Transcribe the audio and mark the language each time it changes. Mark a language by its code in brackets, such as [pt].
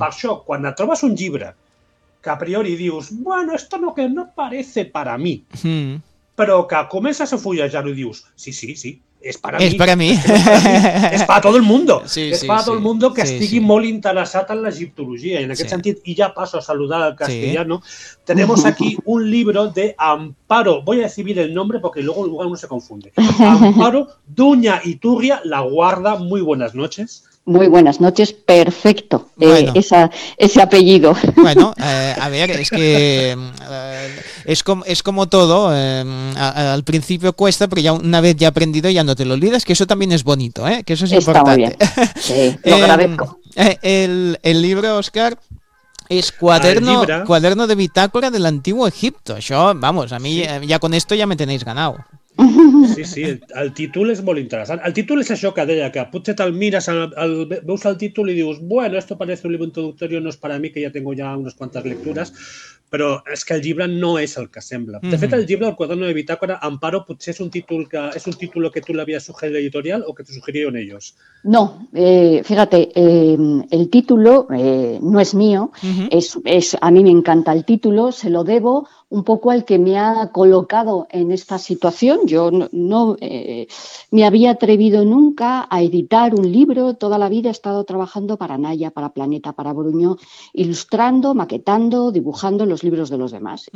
[ca] Per això, quan et trobes un llibre que a priori dius [es] «Bueno, esto no que no parece para mí», mm, [ca] però que comences a fullejar-ho i dius sí, és per a mi. És per a mi. És per a tot el mundo. Sí, és per a tot el mundo que estigui molt interessat en l'egiptologia. I en aquest sentit, i ja passo a saludar al castellano, [es] tenemos aquí un libro de Amparo, voy a decir el nombre porque luego el lugar no se confunde. Amparo Duña Iturria, La Guarda, muy buenas noches. Muy buenas noches, perfecto, ese apellido. Bueno, a ver, es que es como todo, al principio cuesta, pero ya una vez ya aprendido ya no te lo olvidas, que eso también es bonito, ¿eh? Que eso es Está importante. Está muy bien, sí, lo agradezco. El libro, Óscar, es cuaderno de bitácora del Antiguo Egipto. Yo, vamos, a mí ya con esto ya me tenéis ganado. [ca] Sí, sí, el títol és molt interessant. El títol és això que deia, que potser te'l mires, veus el títol i dius [es] «Bueno, esto parece un libro introductorio, no es para mí, que ya tengo ya unas cuantas lecturas», [ca] però és que el llibre no és el que sembla. De fet, el llibre, el Cuaderno de Bitácora, Amparo, potser és un títol que tu l'havies sugerit a l'editorial o [es] que te sugerieron ellos. No, fíjate, el título no es mío, uh-huh, es a mí me encanta el título, se lo debo un poco al que me ha colocado en esta situación. Yo no me había atrevido nunca a editar un libro, toda la vida he estado trabajando para Naya, para Planeta, para Bruño, ilustrando, maquetando, dibujando los libros de los demás.